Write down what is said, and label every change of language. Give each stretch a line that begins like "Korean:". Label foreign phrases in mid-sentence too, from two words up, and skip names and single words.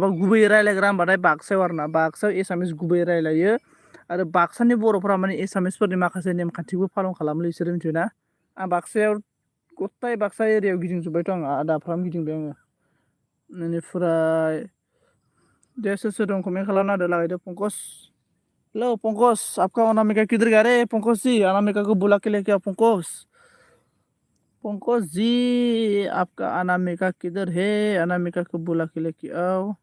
Bodo: गुबैयै रायज्लायग्रा होनबाथाय बाक्सायाव आरोना बाक्सायाव एसामिस गुबैयै रायलायो आरो बाक्सानि बर'फोरा माने एसामिसफोरनि माखासे नेमखान्थिबो फालन खालामोलै बिसोरो मिथिबायना आं बाक्सायाव गथाय बाक्सा एरियायाव गिदिंजोब्बायथ' आङो आदाफ्राम गिदिंबाय आङो बेनिफ्राय दे सोर दं कमेन्ट खालामना होदो लागायदो पंकज हेलौ पंकज
Hindi: आपका अनामिका किधर गया रे पंकज जी अनामिका को बुला के लेके आओ पंकज जी आपका अनामिका किधर है अनामिका को बुला के लेके आओ